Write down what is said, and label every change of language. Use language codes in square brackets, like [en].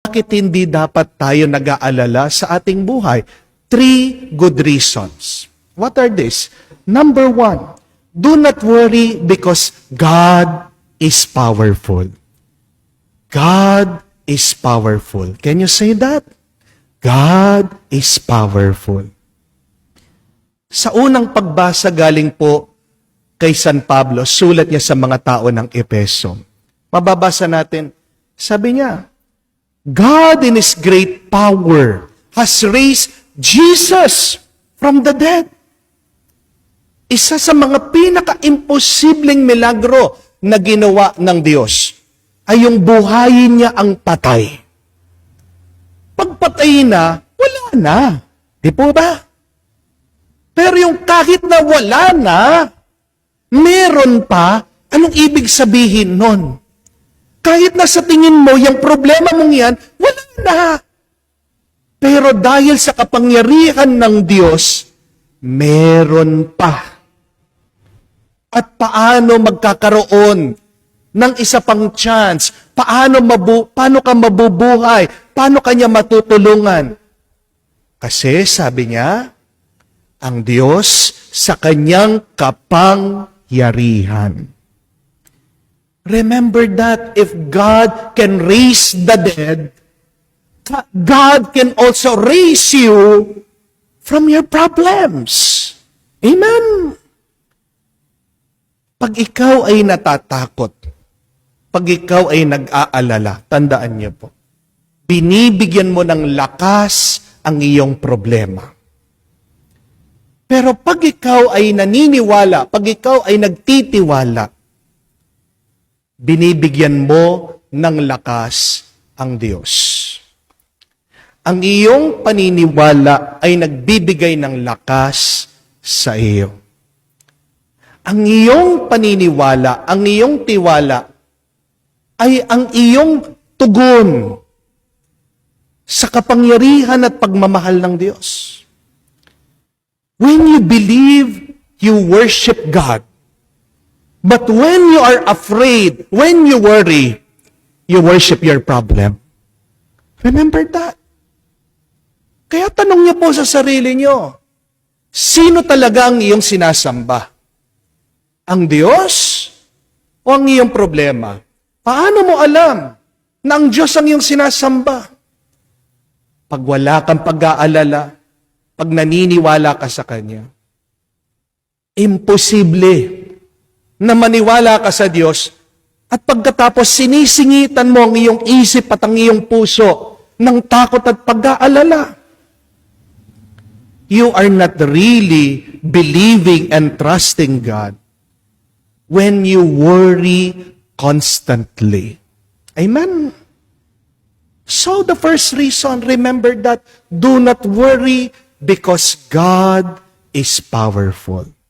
[tl] Bakit hindi dapat tayo nag-aalala sa ating buhay? [en] 3 good reasons. What are these? Number 1, do not worry because God is powerful. God is powerful. Can you say that? God is powerful. [tl] Sa unang pagbasa galing po kay San Pablo, sulat niya sa mga tao ng Efeso. Mababasa natin, sabi niya, [en] God in His great power has raised Jesus from the dead. [tl] Isa sa mga pinaka-imposibleng milagro na ginawa ng Diyos ay yung buhayin niya ang patay. Pagpatay na, wala na. Di po ba? Pero yung kahit na wala na, meron pa, anong ibig sabihin nun? Kahit na sa tingin mo, yung problema mong yan, wala na. Pero dahil sa kapangyarihan ng Diyos, meron pa. At paano magkakaroon ng isa pang chance? Paano ka mabubuhay? Paano kanya matutulungan? Kasi sabi niya, ang Diyos sa kanyang kapangyarihan. [en] Remember that if God can raise the dead, God can also raise you from your problems. Amen. [tl] Pag ikaw ay natatakot, pag ikaw ay nag-aalala, tandaan niyo po, binibigyan mo ng lakas ang iyong problema. Pero pag ikaw ay naniniwala, pag ikaw ay nagtitiwala, binibigyan mo ng lakas ang Diyos. Ang iyong paniniwala ay nagbibigay ng lakas sa iyo. Ang iyong paniniwala, ang iyong tiwala, ay ang iyong tugon sa kapangyarihan at pagmamahal ng Diyos. [en] When you believe, you worship God. But when you are afraid, when you worry, you worship your problem. Remember that. [tl] Kaya tanong niyo po sa sarili niyo, sino talaga ang iyong sinasamba? Ang Diyos o ang iyong problema? Paano mo alam na ang Diyos ang iyong sinasamba? Pag wala kang pag-aalala, pag naniniwala ka sa Kanya, imposible na maniwala ka sa Diyos at pagkatapos sinisingitan mo ang iyong isip at ang iyong puso ng takot at pag-aalala. [en] You are not really believing and trusting God when you worry constantly. Amen? So the first reason, remember that, do not worry because God is powerful.